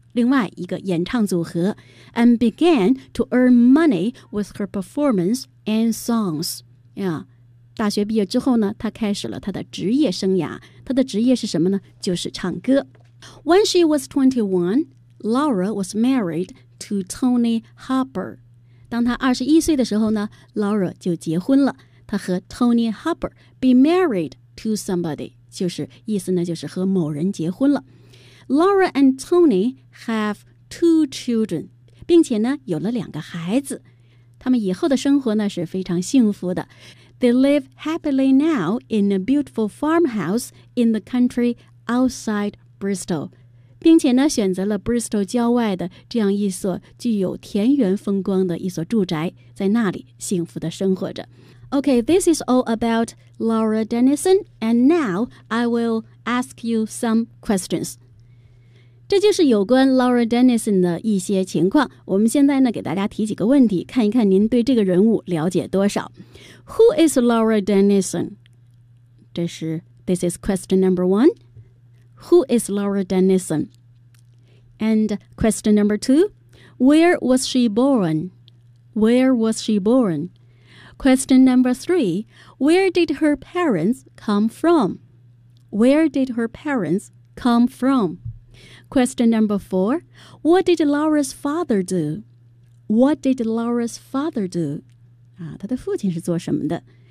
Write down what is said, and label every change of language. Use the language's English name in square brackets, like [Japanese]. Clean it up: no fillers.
[Chinese] 另外一个演唱组合 [English] and began to earn money with her performance and songs. [Chinese] Yeah, 大学毕业之后呢她开始了她的职业生涯。她的职业是什么呢就是唱歌。 [English] When she was 21, Laura was married to Tony Harper. [Chinese] 当她21岁的时候呢 Laura 就结婚了。她和 Tony Harper [English] be married to somebody, [Chinese] 就是意思呢就是和某人结婚了。 [English] Laura and Tony have 2 children, [Chinese] 并且呢有了两个孩子。他们以后的生活呢是非常幸福的。 [English] They live happily now in a beautiful farmhouse in the country outside Bristol, [Chinese] 并且呢选择了 Bristol 郊外的这样一所具有田园风光的一所住宅，在那里幸福的生活着。 [English] Okay, this is all about Laura Dennison, and now I will ask you some questions. [Chinese] 这就是有关 Laura Dennison 的一些情况。我们现在呢，给大家提几个问题，看一看您对这个人物了解多少。 [English] Who is Laura Dennison? This is question number one. Who is Laura Dennison? And question number two. Where was she born? Where was she born? Question number three. Where did her parents come from? Where did her parents come from? Question number four, what did Laura's father do? What did Laura's father do? [Chinese] 啊，他的父亲是做什么的？